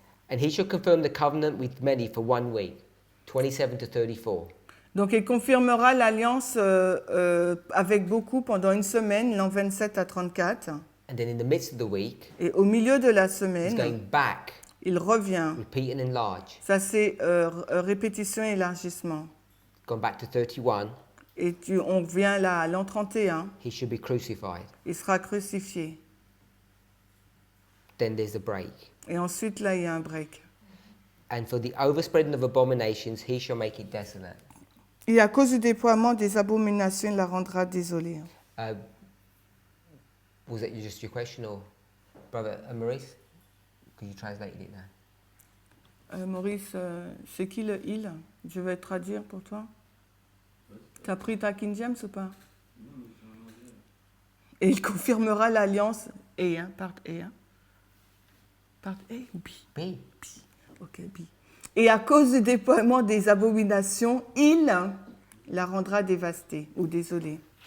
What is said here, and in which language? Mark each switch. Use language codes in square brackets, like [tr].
[en] And he shall confirm the covenant with many for 1 week, 27 to 34. [fr] Donc il confirmera l'alliance avec beaucoup pendant une semaine, l'an 27 à 34. [en] And then in the midst of the week, [fr] Et au milieu de la [en] he's [fr] semaine, [en] going back, [fr] il revient. [en] repeat and enlarge. [fr] Ça, c'est répétition et élargissement. [en] Gone back to 31, [fr] Et on vient là, à l'an 31, [en] he should be crucified. [fr] il sera crucifié. [en] Then there's a break. [fr] Et ensuite, là, il y a un break. [en] And for the overspreading of abominations, he shall make it desolate. [fr] Et à cause du déploiement des abominations, il la rendra désolée. [en] Was that just your question, or Brother Maurice? Because you translated it now. [fr] Maurice, c'est qui le il? Je vais traduire pour toi. Tu as pris ta King James ou pas? Et il confirmera l'alliance A, hein, [en] part A. [fr] Hein. [en] Part A [fr] ou B? B. B. Ok, B. Et à cause du déploiement des abominations, il la rendra dévastée ou désolée.